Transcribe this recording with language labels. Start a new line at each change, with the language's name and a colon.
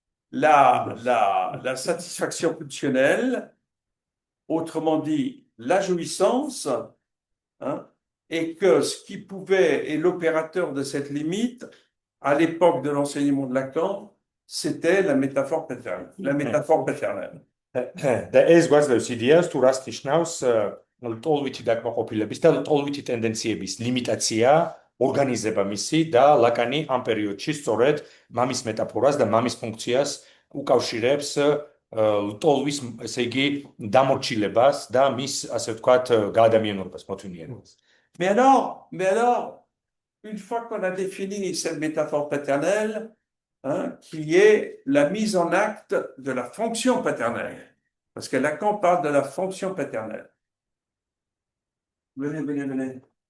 French: la satisfaction pulsionnelle, autrement dit la jouissance, hein, et que ce qui pouvait, et l'opérateur de cette limite, à l'époque de l'enseignement de Lacan, c'était la métaphore paternelle. La métaphore paternelle.
Georgian: და ეს გვაძლევს იდეას თუ რას ნიშნავს ლტოლვითი დაკმაყოფილების და ლტოლვითი ტენდენციების ლიმიტაცია, ორგანიზება მისი და ლაკანი ამ პერიოდში სწორედ მამის მეტაფორას და მამის ფუნქციას უკავშირებს ლტოლვის, ესე იგი, დამორჩილებას და მის, ასე ვთქვათ, გაადამიანურებას, მოთმინიერებას.
French: Mais alors, une fois qu'on a défini cette métaphore paternelle, hein, qui est la mise en acte de la fonction paternelle, parce que Lacan parle de la fonction paternelle. Venez.